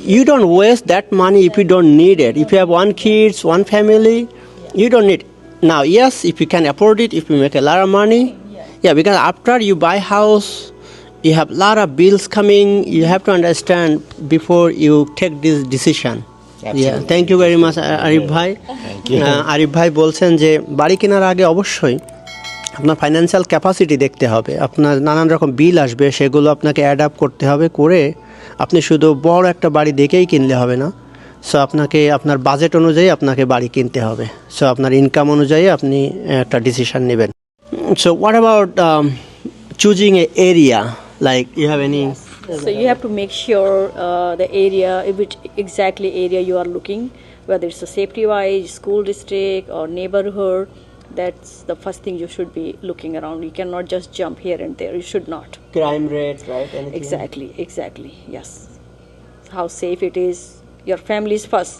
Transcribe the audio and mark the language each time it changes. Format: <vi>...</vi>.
<en>You don't waste that money if you don't need it. If you have one kids, one family, you don't need. Now, yes, if you can afford it, if you make a lot of money, yeah, because after you buy house, you have a lot of bills coming. You have to understand before you take this decision. Yeah, thank you very much, Arif ভাই।</en> <bn>আরিফ ভাই বলছেন যে বাড়ি কেনার আগে অবশ্যই আপনার financial capacity দেখতে হবে। আপনার নানান রকম বিল আসবে, সেগুলো আপনাকে অ্যাড আপ করতে হবে, করে আপনি শুধু বড় একটা বাড়ি দেখেই কিনলে হবে না। সো আপনাকে আপনার বাজেট অনুযায়ী আপনাকে বাড়ি কিনতে হবে। সো আপনার ইনকাম অনুযায়ী আপনি একটা ডিসিশন নেবেন।</bn> <en>So what about choosing a area, like you have any? So you have to make sure the area, which exactly area you are looking, whether it's a safety-wise, school district or neighborhood. That's the first thing you should be looking around. You cannot just jump here and there. You should not. Crime rate, right? Exactly. Yes. How safe it is. Your family is first.</en>